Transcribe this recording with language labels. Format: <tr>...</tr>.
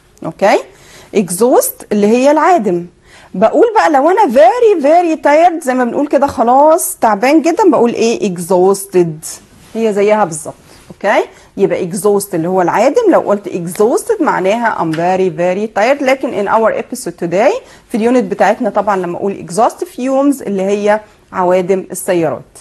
<ar>اوكي، exhaust اللي هي العادم. بقول بقى لو انا</ar> <en>very tired</en> <ar>زي ما بنقول كده خلاص تعبان جدا بقول ايه؟ exhausted. هي زيها بالظبط. اوكي، يبقى exhaust اللي هو العادم. لو قلت</ar> <en>exhausted</en> <ar>معناها</ar> <en>I'm very tired.</en> <ar>لكن</ar> <en>in our episode today</en> <ar>في اليونت بتاعتنا طبعا لما اقول</ar> <en>exhaust fumes</en> <ar>اللي هي عوادم السيارات.</ar>